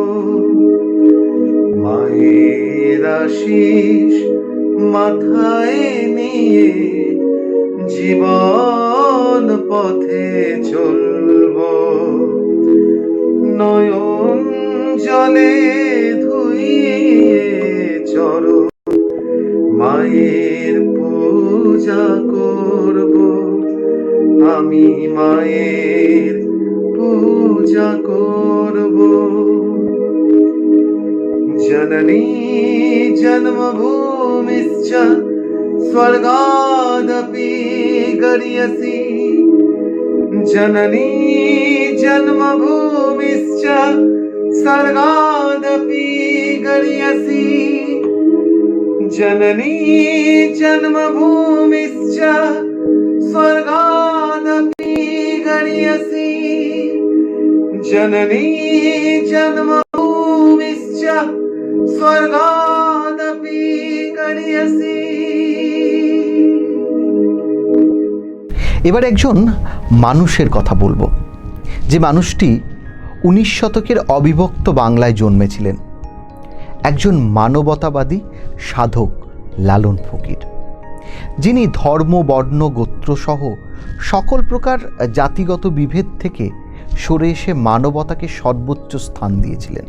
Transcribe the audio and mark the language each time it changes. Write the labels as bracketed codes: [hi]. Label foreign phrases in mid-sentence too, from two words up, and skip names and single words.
[bn] মায়ের আশিস মাথায় নিয়ে জীবন পথে চলব, নয়ন জলে ধুইয়ে চরণ মায়ের পূজা করব, আমি মায়ের পূজা করব। [sa] জননী জন্মভূমিশ্চ स्वर्गादपि गरीयसी जननी जन्मभूमिश्च स्वर्गादपि गरीयसी जननी जन्मभूमिश्च स्वर्गादपि गरीयसी जननी जन्मभूमिश्च स्वर्गादपि गरीयसी। [bn] এবার একজন মানুষের কথা বলবো, যে মানুষটি 19 শতকের অবিভক্ত বাংলায় জন্মেছিলেন, একজন মানবতাবাদী সাধক লালন ফকির, যিনি ধর্ম, বর্ণ, গোত্রসহ সকল প্রকার জাতিগত বিভেদ থেকে সরে এসে মানবতাকে সর্বোচ্চ স্থান দিয়েছিলেন।